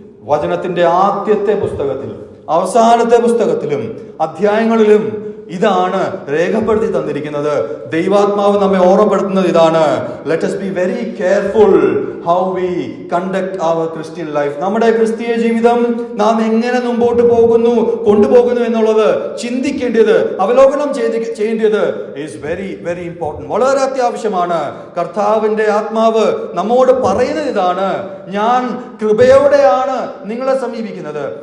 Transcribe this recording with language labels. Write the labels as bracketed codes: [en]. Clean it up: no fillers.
[ml] വചനത്തിന്റെ ആദ്യത്തെ പുസ്തകത്തിലും അവസാനത്തെ പുസ്തകത്തിലും അധ്യായങ്ങളിലും ഇതാണ് രേഖപ്പെടുത്തി തന്നിരിക്കുന്നത്. ദൈവാത്മാവ് നമ്മെ ഓർമ്മപ്പെടുത്തുന്നത് ഇതാണ്: [en] let us be very careful how we conduct our Christian life. [ml] നമ്മുടെ ക്രിസ്തീയ ജീവിതം നാം എങ്ങനെ മുമ്പോട്ട് കൊണ്ടുപോകുന്നു എന്നുള്ളത് ചിന്തിക്കേണ്ടത്, അവലോകനം ചെയ്യേണ്ടത് [en] is very very important. [ml] വളരെ അത്യാവശ്യമാണ്. കർത്താവിന്റെ ആത്മാവ് നമ്മോട് പറയുന്നത് ഇതാണ്: ഞാൻ കൃപയോടെയാണ് നിങ്ങളെ സമീപിക്കുന്നത്.